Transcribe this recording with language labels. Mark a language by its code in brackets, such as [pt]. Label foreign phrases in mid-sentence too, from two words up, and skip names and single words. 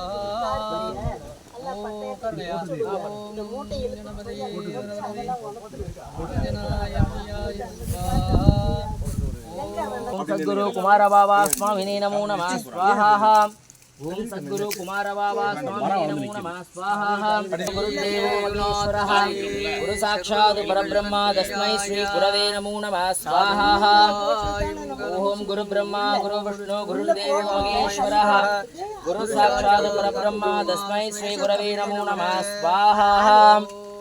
[sa] ओम् गणपतये वरवरवे शिवजनाय तियाय स्वाहा. ओम् सद्गुरु कुमार बाबा स्वामिने नमो नमः स्वाहा. ओम सद्गुरु कुमार बाबा स्वामी नमो नमः स्वाहा. गुरुदेवो महेश्वरः गुरु साक्षात् परब्रह्म तस्मै श्री गुरवे नमो नमः स्वाहा. ओम गुरु ब्रह्मा गुरु विष्णु गुरुदेवो महेश्वरः गुरु साक्षात् परब्रह्म तस्मै श्री गुरवे नमो नमः स्वाहा.